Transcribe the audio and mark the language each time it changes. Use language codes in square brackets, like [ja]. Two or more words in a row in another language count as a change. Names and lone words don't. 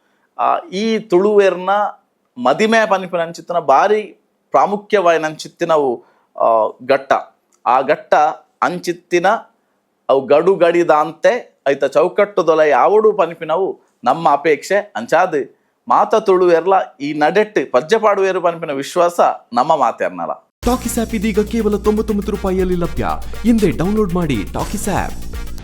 [tcy] ಈ ತುಳುವೇರ್ನ ಮದಿಮೆ ಪನಿಪಿನಂಚಿತ್ತನ ಬಾರಿ ಪ್ರಾಮುಖ್ಯವಾಯಿನಂಚಿತ್ತಿನವು ಘಟ್ಟ ಆ ಘಟ್ಟ ಅಂಚಿತ್ತಿನ ಅವು ಗಡು ಗಡಿದಾಂತೆ ಐತ ಚೌಕಟ್ಟುದೊಲ ಯಾವಡು ಪನಿಪಿನವು ನಮ್ಮ ಅಪೇಕ್ಷೆ ಅಂಚಾದು ಮಾತ ತುಳುವೇರ್ಲ ಈ ನಡೆಟ್ಟು ಪಜ್ಜಪಾಡುವೇರು ಪನಿಪಿನ ವಿಶ್ವಾಸ ನಮ್ಮ ಮಾತೇರ್ನಲ. [kn] ಟಾಕಿಸ್ ಆಪ್ ಇದೀಗ ಕೇವಲ 99 ರೂಪಾಯಿಯಲ್ಲಿ ಲಭ್ಯ. ಹಿಂದೆ ಡೌನ್ಲೋಡ್ ಮಾಡಿ ಟಾಕಿಸ್ ಆಪ್.